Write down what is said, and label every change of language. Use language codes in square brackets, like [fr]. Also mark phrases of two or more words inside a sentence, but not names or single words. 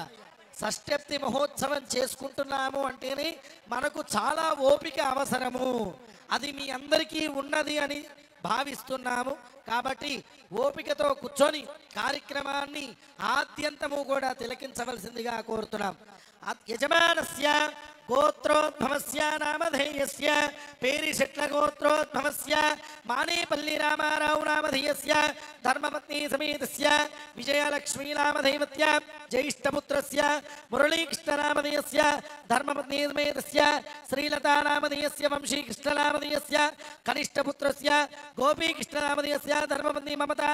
[te] షష్ఠ్యబ్ది మహోత్సవం చేసుకుంటున్నాము అంటేనే మనకు చాలా ఓపిక అవసరము. అది మీ అందరికీ ఉన్నది అని భావిస్తున్నాము. కాబట్టి ఓపికతో కూర్చొని కార్యక్రమాన్ని ఆద్యంతము కూడా తిలకించవలసిందిగా కోరుతున్నాం. [sa] యజమానస్య गोत्रोद्भवस्य नामधेयस्य पेरिशेट्लगोत्रोद्भवस्य मानेपल्ली रामाराव नामधेयस्य धर्मपत्नी समेतस्य विजयलक्ष्मी नामधेयस्य ज्येष्ठपुत्रस्य मुरलीकृष्णनामधेयस्य धर्मपत्नी समेतस्य श्रीलता नामधेयस्य वंशीकृष्णनामधेयस्य कनिष्ठपुत्रस्य गोपीकृष्णनामधेयस्य धर्मपत्नी ममता